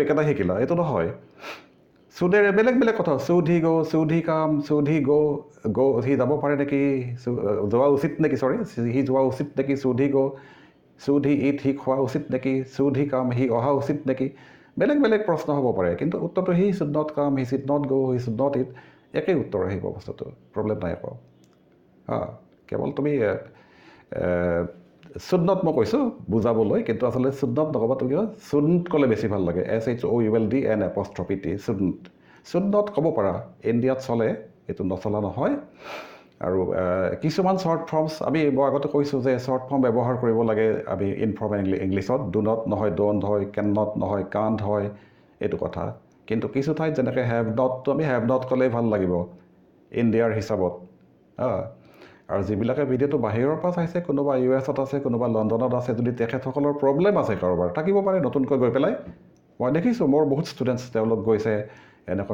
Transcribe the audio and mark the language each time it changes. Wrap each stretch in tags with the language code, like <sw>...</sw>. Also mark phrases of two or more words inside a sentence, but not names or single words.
<as>একেটা শিকিলা এইটো নহয় চুডেৰে বেলেগ বেলেগ কথা</as> <en>should he go should he come should he go</en> <as>সি যাব পাৰে নেকি যোৱা উচিত নেকি সি যোৱা উচিত নেকি</as> <en>should he go should he eat</en> <as>সি খোৱা উচিত নেকি</as> <en>should he come</en> <as>সি অহা উচিত নেকি বেলেগ বেলেগ প্ৰশ্ন হ'ব পাৰে কিন্তু উত্তৰটো</as> <en>he should not come he should not go he should not eat</en> <as>একেই উত্তৰ আহিব বস্তুটো প্ৰব্লেম নাই আকৌ কেৱল তুমি</as> <en>should not</en> <as>মই কৈছোঁ বুজাবলৈ কিন্তু আচলতে</as> <en>should not</en> <as>নক'বা তুমি শুডণ্ট ক'লে বেছি ভাল লাগে</as> <en>SHOULD should not</en> <as>ক'ব পাৰা ইণ্ডিয়াত চলে এইটো নচলা নহয় আৰু কিছুমান</as> <en>short forms</en> <as>মই আগতে কৈছোঁ যে</as> <en>short form</en> <as>ব্যৱহাৰ কৰিব লাগে আমি</as> <en>informal Englishত do not</en> <as>নহয় ড'ণ্ট হয়</as> <en>can not</en> <as>নহয় কাণ্ট হয় এইটো কথা কিন্তু কিছু ঠাইত যেনেকৈ</as> <en>have notটো</en> <as>আমি</as> <en>have not</en> <as>ক'লেই ভাল লাগিব ইণ্ডিয়াৰ হিচাপত আৰু যিবিলাকে ভিডিঅ'টো বাহিৰৰ পৰা চাইছে কোনোবা US-ত আছে কোনোবা লণ্ডনত আছে যদি তেখেতসকলৰ প্ৰব্লেম আছে কাৰোবাৰ থাকিব পাৰে নতুনকৈ গৈ পেলাই মই দেখিছোঁ মোৰ বহুত ষ্টুডেণ্টছ তেওঁলোক গৈছে এনেকুৱা</as>